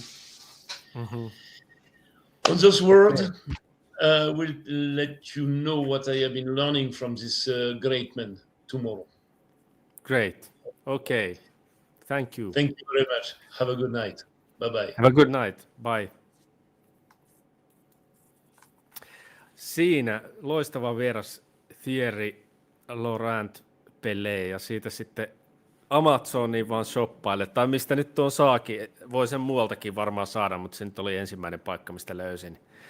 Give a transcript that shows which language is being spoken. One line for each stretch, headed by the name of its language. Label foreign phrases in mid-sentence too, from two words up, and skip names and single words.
English: On those words, we'll let you know what I have been learning from this great man tomorrow. Great. Okay. Thank you. Thank you very much. Have a good night. Bye-bye. Have a good night. Bye.
Finnish: Siinä loistava vieras Thierry Laurent Pellet ja siitä sitten Amazoniin vaan shoppaille, tai mistä nyt tuon saakin, voi sen muualtakin varmaan saada, mutta se nyt oli ensimmäinen paikka, mistä löysin.